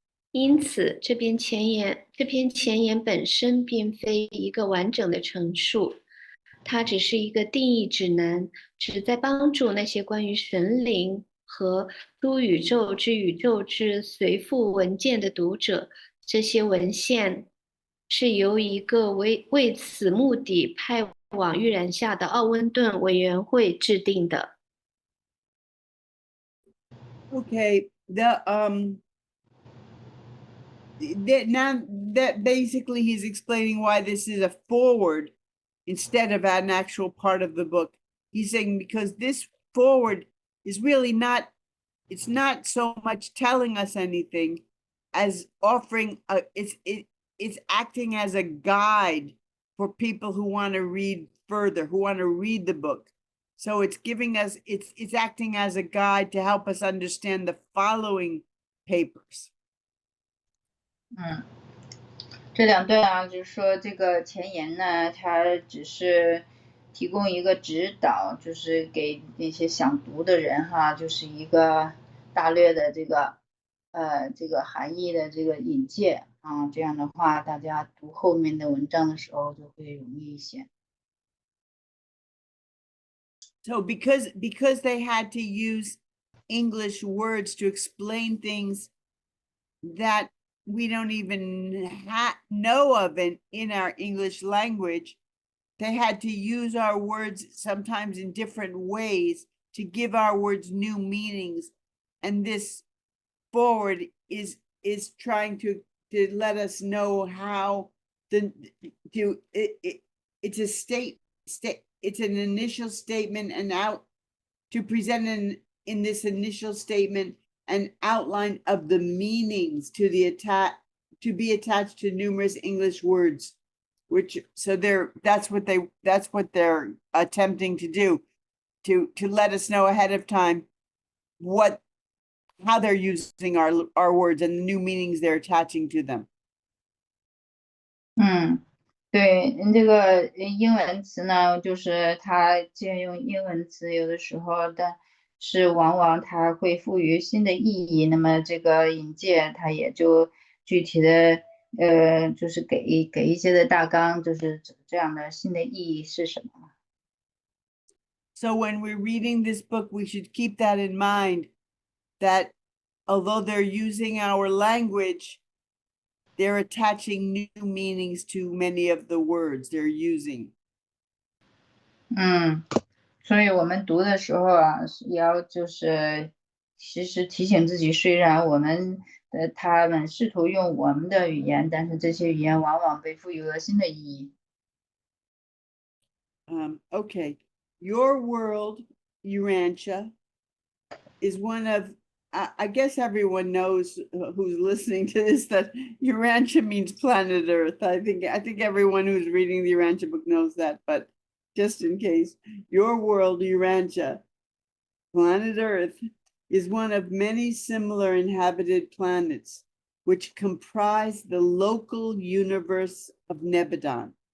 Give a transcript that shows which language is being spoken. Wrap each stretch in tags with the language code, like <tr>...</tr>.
<zh>因此，这篇前言本身并非一个完整的陈述，它只是一个定义指南，旨在帮助那些关于神灵和诸宇宙之随附文件的读者。这些文献是由一个为此目的派往预然下的奥温顿委员会制定的。</zh> <en>Okay, now that basically he's explaining why this is a foreword instead of an actual part of the book. He's saying because this foreword is really not, it's not so much telling us anything as offering it's acting as a guide for people who want to read further, who want to read the book. So it's giving us, it's acting as a guide to help us understand the following papers.</en> <zh>这两段啊，就是说这个前言呢，它只是提供一个指导，就是给那些想读的人哈，就是一个大略的这个含义的这个引介啊，这样的话，大家读后面的文章的时候就会容易一些。</zh> <en>So because they had to use English words to explain things that we don't even know of in our English language, they had to use our words sometimes in different ways to give our words new meanings. And this forward is trying to let us know how it's a it's an initial statement, and out to present in this initial statement an outline of the meanings to be attached to numerous English words, which so that's what they're attempting to do, to let us know ahead of time how they're using our words and the new meanings they're attaching to them.</en> <zh>对，这个英文词呢，就是它借用英文词，有的时候但是往往它会赋予新的意义。那么这个引介，它也就具体的就是给一些的大纲，就是这样的新的意义是什么。</zh> <en>So when we're reading this book, we should keep that in mind, that although they're using our language, they're attaching new meanings to many of the words they're using.</en> <zh>所以我们读的时候啊，也要就是时时提醒自己，虽然他们试图用我们的语言，但是这些语言往往被赋予了新的意义。</zh> <en>Okay, your world, Urantia, is one of, I guess everyone knows who's listening to this that Urantia means planet Earth. I think everyone who's reading the Urantia book knows that, but just in case, your world, Urantia, planet Earth, is one of many similar inhabited planets which comprise the local universe of Nebadon.</en>